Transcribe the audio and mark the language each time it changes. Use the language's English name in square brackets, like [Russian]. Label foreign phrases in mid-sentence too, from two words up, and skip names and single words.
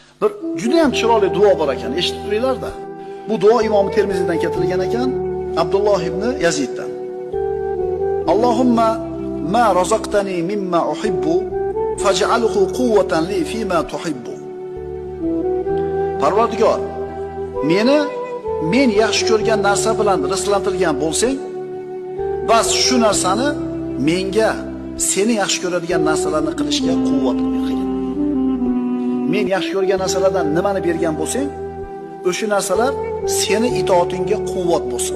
[Uzbek] Bir juda ham chiroyli duo bor ekan, eshitib turinglar-da. Bu duo Imom Termiziydan keltirilgan ekan, Abdulloh ibn Yaziddan. [Arabic] اللهم ما رزقتني مما أحب فاجعله قوة لي فيما تحب. [Uzbek] Parvardigor, men yaxshi ko'rgan narsa bilan rizqlantirgan bo'lsang, bas shu narsani menga seni yaxshi ko'radigan narsalarni qilishga quvvat ber. Men yaxshi ko'rgan narsalardan nimani bergan bo'lsang, o'sha narsalar seni itoatingga quvvat bo'lsin.